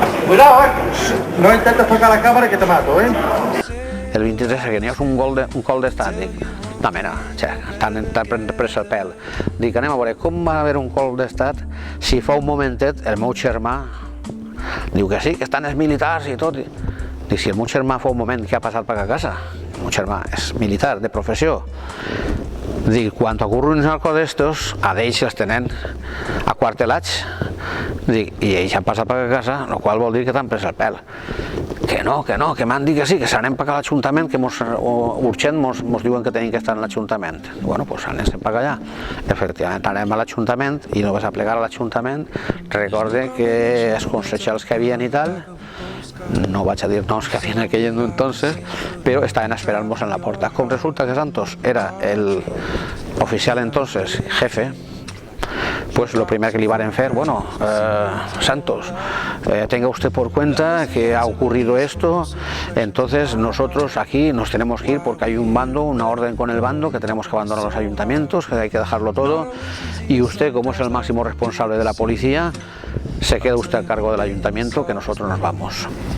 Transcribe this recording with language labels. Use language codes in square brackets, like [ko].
[es] Cuidado, no intentes tocar la cámara que te mato, [ca] El 23 que n'hi ha un gol d'estat, dic, no, mira, t'han pres el pèl. Dic, anem a veure, com va haver un gol d'estat si fa un momentet el meu germà diu que sí, que estan els militars i tot. Dic, si el meu germà fa un moment que ha passat per a casa, el meu germà és militar de professió. Dic, quan ocorre una cosa d'estos, a ells els tenen aquartelats. Dic, i ells han passat per a casa, el qual vol dir que t'han pres el pèl. Que no, que m'han dit que sí, que s'anem per a l'Ajuntament, que urgent mos diuen que tenim que estar en l'Ajuntament. Bueno, doncs anem per allà. Efectivament, anem a l'Ajuntament i no vas a plegar a l'Ajuntament. Recorde que els consellers que havien i tal, no vaig a dir noms que havien aquell entonces, però estaven esperant-nos en la porta. Com resulta que Santos era el oficial [es] entonces, jefe, pues lo primero que le iban a hacer, bueno, Santos, tenga usted por cuenta que ha ocurrido esto, entonces nosotros aquí nos tenemos que ir porque hay un bando, una orden con el bando, que tenemos que abandonar los ayuntamientos, que hay que dejarlo todo, y usted, como es el máximo responsable de la policía, se queda usted a cargo del ayuntamiento, que nosotros nos vamos.